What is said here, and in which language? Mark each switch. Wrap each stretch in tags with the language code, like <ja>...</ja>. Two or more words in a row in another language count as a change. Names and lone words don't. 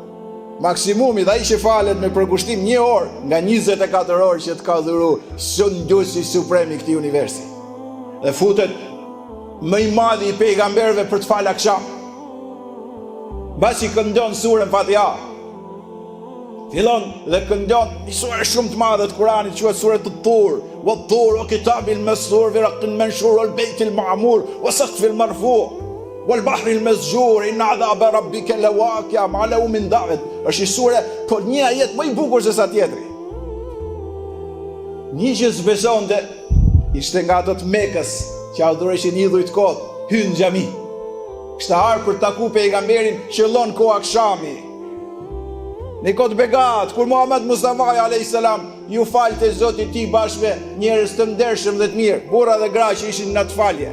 <sq>Maksimumi dhe ai që falet me përkushtim 1 orë nga 24 orë që të ka dhuru Sundusi Supremi këtij universi. Dhe futet më i madhi i pejgamberëve për të falë akşam. Basi këndon surën Fatiha. Fillon dhe këndon një surë shumë të madhe të Kuranit, quhet sura At-Tur,</sq> <ar>والطور وكتاب مسطور في رق منشور والبيت المعمور والسقف المرفوع والبحر المسجور إن عذاب ربك لواقع ما له من دافع.</ar> <sq>Është një sure, por një ajet më i bukur se sa tjetri. Një që zbesonte ishte nga ato të Mekës që adhuroheshin idhujt kot, hyn në xhami. Kishte ardhur për të taku pejgamberin, qëllon kohë akşami. Në kohë begat, kur Muhammed Mustafa</sq> <ar>عليه السلام</ar> <sq>ju falte Zotit ti bashkë me njerëz të ndershëm dhe të mirë, burra dhe gra që ishin në atë falje.</sq>